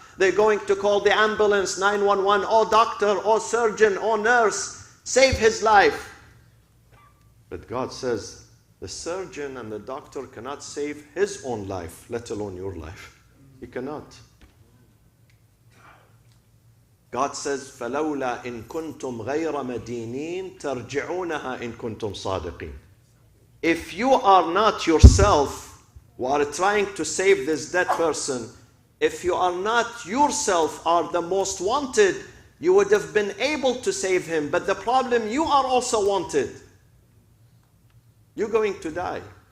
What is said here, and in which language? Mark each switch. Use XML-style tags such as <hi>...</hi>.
<en>They're going to call the ambulance, 911, oh doctor, oh surgeon, oh nurse, save his life. But God says the surgeon and the doctor cannot save his own life, let alone your life. He cannot. God says,</en> <ar>فَلَوْلَا إِن كُنْتُمْ غَيْرَ مَدِينِينَ تَرْجِعُونَهَا إِن كُنْتُمْ صَادِقِينَ.</ar> <en>If you are not yourself who are trying to save this dead person, if you are not yourself are the most wanted, you would have been able to save him. But the problem, you are also wanted. You're going to die.</en>